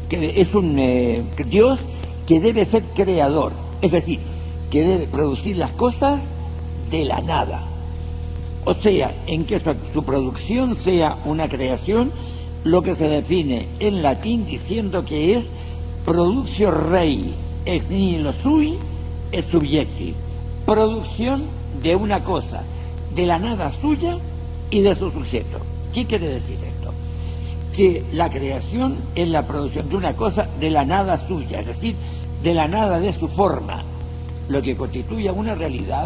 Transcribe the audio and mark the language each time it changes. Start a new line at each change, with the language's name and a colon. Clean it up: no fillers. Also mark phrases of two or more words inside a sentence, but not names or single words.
Spanish: Dios que debe ser creador, es decir, que debe producir las cosas de la nada, o sea, en que su producción sea una creación, lo que se define en latín diciendo que es
Latin: productio rei ex nihilo sui et subjecti,
Spanish: producción de una cosa de la nada suya y de su sujeto. ¿Qué quiere decir esto? Que la creación es la producción de una cosa de la nada suya, es decir, de la nada de su forma, lo que constituye una realidad.